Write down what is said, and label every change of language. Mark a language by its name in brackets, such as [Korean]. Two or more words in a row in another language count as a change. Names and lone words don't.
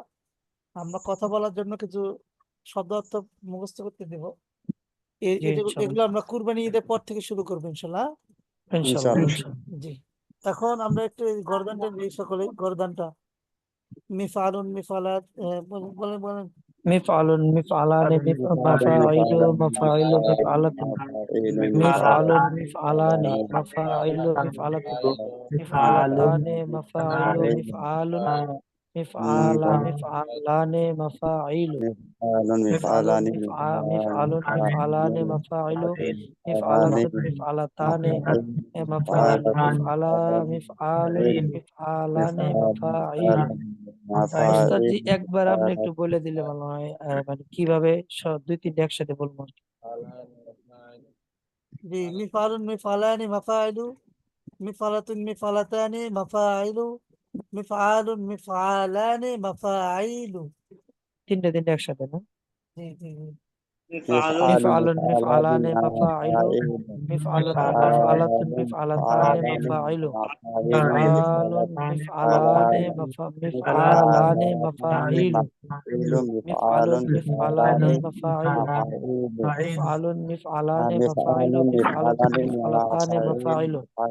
[Bangla] আমরা কথা বলার জন্য কিছু শব্দ অর্থ মুখস্থ করতে দিব। এগুলো আমরা কুরবানি ঈদের পর থেকে শুরু করবো ইনশাআল্লাহ। ইনশাআল্লাহ। জি এখন আমরা একটু এই গর্দানটা নিই সকলে, গর্দানটা [Arabic] مفعلٌ مفعلة [Bangla] বলেন বলেন। [Arabic] مفعلٌ مفعلانِ مفاعلُ مفاعلُ مفعلةٌ مفعلٌ مفعلانِ مفاعلُ مفعلةٌ مفعلتانِ مفاعلُ مفعلٌ مفعلانِ مفعلانِ مفاعلُ মিফআলুন মিফআলুন মিফআলানি مفعلٌ مفعلانِ مفاعلُ مفعلةٌ مفعلتانِ مفاعلُ مفعلة مفعلٌ مفعلانِ مفاعلُ. [Bangla] উস্তাদ জি একবার আপনি একটু বলে দিলে ভালো হয়, মানে কিভাবে 2-3টা একসাথে বলবো আর কি। [Arabic] জি مفعلٌ مفعلانِ مفاعلُ مفعلةٌ مفعلتانِ مفاعلُ مفعلٌ مفعلانِ مفاعلُ, [Bangla] তিনটা একসাথে না? জি জি জি [Arabic] مفعلٌ مفعلانِ مفاعلُ مفعلةٌ مفعلةٌ مفعلتانِ مفاعلُ مفعلٌ مفعلانِ مفعلانِ مفاعلُ مفعلٌ مفعلانِ مفاعلُ مفعلٌ مفعلانِ مفاعلُ مفعلةٌ مفعلتانِ مفاعلُ